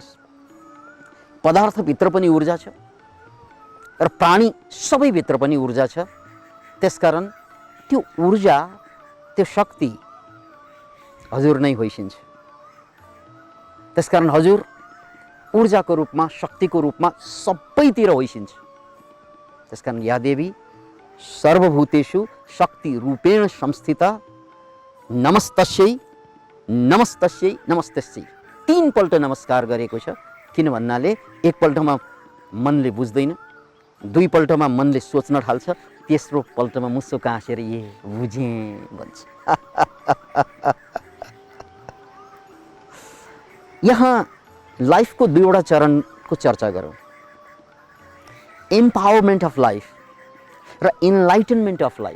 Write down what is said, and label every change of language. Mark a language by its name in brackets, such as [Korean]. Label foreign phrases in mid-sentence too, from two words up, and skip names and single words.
[Nepali] पदार्थभित्र पनि ऊर्जा छ र प्राणी सबैभित्र पनि ऊर्जा छ। त्यसकारण त्यो ऊर्जा, त्यो शक्ति हजुर नै होइसिन्छ। त्यसकारण हजुर ऊर्जाको रूपमा, शक्तिको रूपमा सबैतिर होइसिन्छ। [Sanskrit] त्यसकारण या देवी सर्वभूतेषु शक्ति रूपेण संस्थिता नमस्तस्यै नमस्तस्यै नमस्तस्यै। [Nepali] 3 पल्ट नमस्कार गरेको छ। किन भन्नाले एकपल्टमा मनले बुझ्दैन, 2 पल्टमा मनले सोच्न थाल्छ, तेस्रो पल्टमा मुसो काँसेर ए बुझेँ भन्छ। यहाँ लाइफको 2वटा चरणको चर्चा गरौँ, [English] empowerment of life [Nepali] र [English] enlightenment of life.